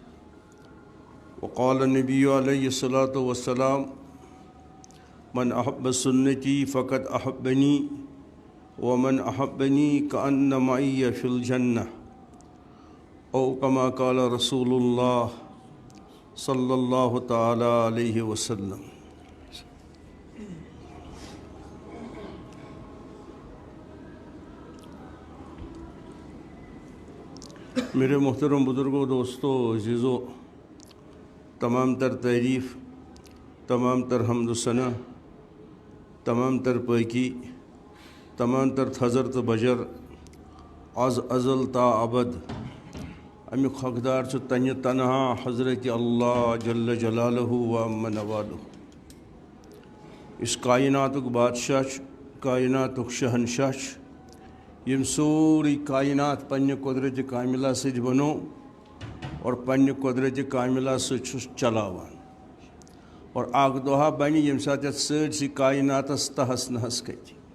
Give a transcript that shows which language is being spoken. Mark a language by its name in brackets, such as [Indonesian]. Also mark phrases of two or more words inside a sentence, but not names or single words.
[Arabic] وقال النبي عليه الصلاة والسلام من أحب سنتي فقد أحبني ومن أحبني كأن معي في الجنة أو كما قال رسول الله صلى الله تعالى عليه وسلم. [Urdu] میرے محترم بزرگوں، دوستوں، عزیزوں، [Kashmiri] تمام تر تعریف، تمام تر حمد و ثنا، تمام تر پاکی، تمام تر تھزر تو بجر از ازل تا ابد امیک حقدار چھ تنہ تنہا حضرت اللہ جل جلالہ و عم نوالہ. اس کائناتک بادشاہ، کائناتک شہنشاہ، یم سوری کائنات پنہ قدرت کاملہ سۭتۍ بنو اور پنہ قدرت کاملہ سۭتۍ چھُس چلاوان، اور اکھ دۄہا بنہِ ییٚمہِ ساتہٕ یتھ سٲرسٕے کائناتس تہس نہس کھژِ.